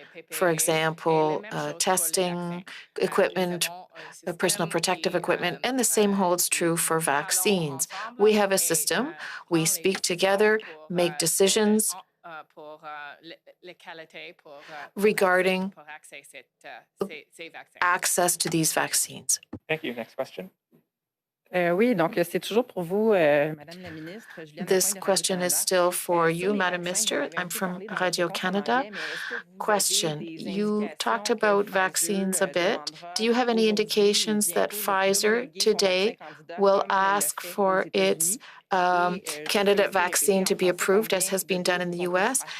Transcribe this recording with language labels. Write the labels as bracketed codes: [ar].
[en] For example, testing equipment, personal protective equipment, and the same holds true for vaccines. We have a system. We speak together, make decisions regarding access to these vaccines. Thank you. Next question. [fr] Oui, donc c'est toujours pour vous, Madame la Ministre. [en] This question is still for you, Madam Minister. I'm from Radio Canada. Question, you talked about vaccines a bit. Do you have any indications that Pfizer today will ask for its candidate vaccine to be approved, as has been done in the U.S.?